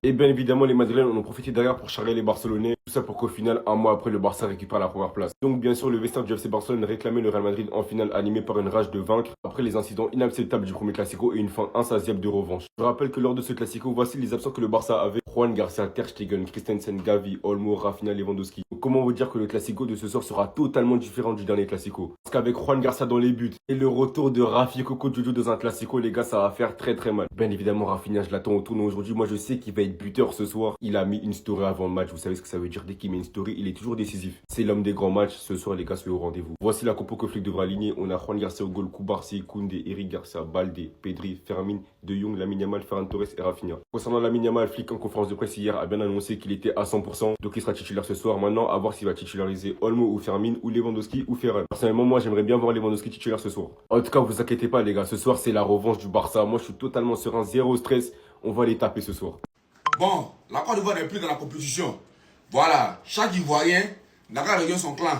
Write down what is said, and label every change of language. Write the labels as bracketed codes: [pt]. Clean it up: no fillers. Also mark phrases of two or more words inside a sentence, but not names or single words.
[fr] Et bien évidemment les Madrilènes en ont profité derrière pour charrier les Barcelonais. Tout ça pour qu'au final, un mois après, le Barça récupère la première place. Donc bien sûr, le vestiaire du FC Barcelone réclamait le Real Madrid en finale animé par une rage de vaincre. Après les incidents inacceptables du premier Classico et une fin insatiable de revanche. Je rappelle que lors de ce Classico, voici les absents que le Barça avait. Juan Garcia, Ter Stegen, Christensen, Gavi, Olmo, Rafinha, Lewandowski. Donc, comment vous dire que le Classico de ce soir sera totalement différent du dernier Classico? Parce qu'avec Juan Garcia dans les buts et le retour de Rafi Coco Jojo dans un Classico, les gars, ça va faire très mal. Bien évidemment, Rafinha, je l'attends au tournoi aujourd'hui. Moi, je sais qu'il va être buteur ce soir. Il a mis une story avant le match. Vous savez ce que ça veut dire? Dès qu'il met une story, il est toujours décisif. C'est l'homme des grands matchs. Ce soir, les gars, soyez au rendez-vous. Voici la compo que Flick devra aligner. On a Juan Garcia au goal, Koubarsi, Koundé, Eric Garcia, Balde, Pedri, Fermin, De Jong, Lamine Yamal, Ferran Torres et Rafinha. Concernant Lamine Yamal, Flick en conférence de presse hier a bien annoncé qu'il était à 100%. Donc il sera titulaire ce soir. Maintenant, à voir s'il va titulariser Olmo ou Fermin ou Lewandowski ou Ferran. Personnellement, moi, j'aimerais bien voir Lewandowski titulaire ce soir. En tout cas, vous inquiétez pas, les gars. Ce soir, c'est la revanche du Barça. Moi, je suis totalement serein, zéro stress. On va les taper ce soir. Bon, la Côte d'Ivoire n'est plus dans la compétition. Voilà, chaque Ivoirien n'a qu'à rejoindre son clan.